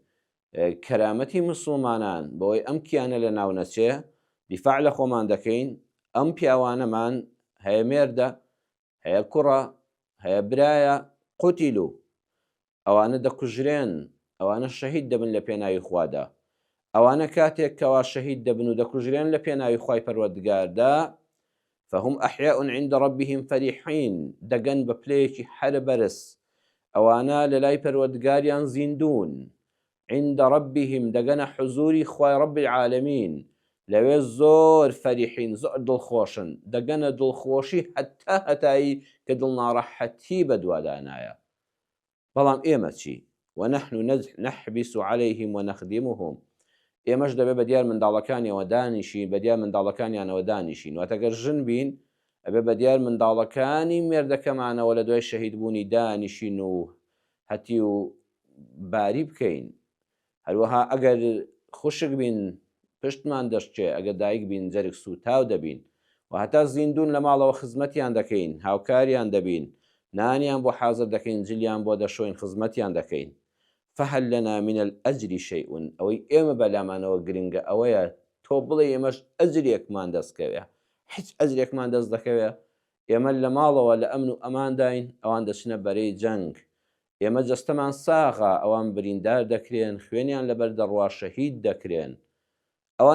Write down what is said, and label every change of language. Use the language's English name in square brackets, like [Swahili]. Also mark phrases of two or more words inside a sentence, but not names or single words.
[Central Kurdish] کەرامەتی مسلمانان بەوەی ئەم کیانە لە ناو نەچێ دیفاع لە خۆمان دەکەین ئەم پیاوانەمان هەیە مێردە هەیە کوڕە هەیە برایە قوتیلو ئەوانە دەکوژرێن ئەوانە شەهید دەبن لە پێناوی خوادا ئەوانە کاتێک کەوا شەهید دەبن و دەکوژرێن لە پێناوی خوای پەروەردگاردا [Arabic] فهم أحياء عند ربهم فرحين [Central Kurdish] دەگەن بە پلەیەکی هەر بەرز ئەوانە لە لای پەروەردگاریان زیندون [Arabic] عند ربهم [Central Kurdish] دەگەنە حزوری خوای [Arabic] رب العالمین [Central Kurdish] لەوێ زۆر فەریحین زۆر دڵخۆشن دەگەنە دڵخۆشی هەتا هەتایی کە دڵناڕەحەتی بەدوادانایە بەڵام ئێمە چی [Arabic] ونحن نحبس عليهم ونخدمهم [Central Kurdish] ئێمەش دەبێت بە دیار منداڵەکانیەوە دانیشین بە دیار منداڵەکانیانەوە دانیشین واتەگەر ژن بین ئەبێ بە دیار منداڵەکانی مێردەکەمانەوە لە دوای شەهیدبوونی دانیشین و هەتی و باری بکەین هەروەها ئەگەر خوشک بین پشتمان دەشتێ ئەگەر دایک بین جەرگ سوتاو دەبین و هەتا زیندون لە ماڵەوە خزمەتیان دەکەین هاوکاریان دەبین نانیان بۆ حازر دەکەین جلیان بۆ دەشۆین خزمەتیان دەکەین [Arabic] فهل لنا من الأجر شيء [Central Kurdish] ئەوەی ئێمە بەلامانەوە گرنگە ئەوەیە تۆ بڵێ ئێمەش ئەجرێکمان دەستکەوێ هیچ ئەجرێکمان دەست دەکەوێ ئێمە لە ماڵەوە لە ئەمن و ئەمانداین ئەوان دەچنە بەرەی جەنگ ئێمە جەستەمان ساغا ئەوان بریندار دەکرێن خوێنیان لەبەر دەڕوا شەهید دەکرێن ئەوان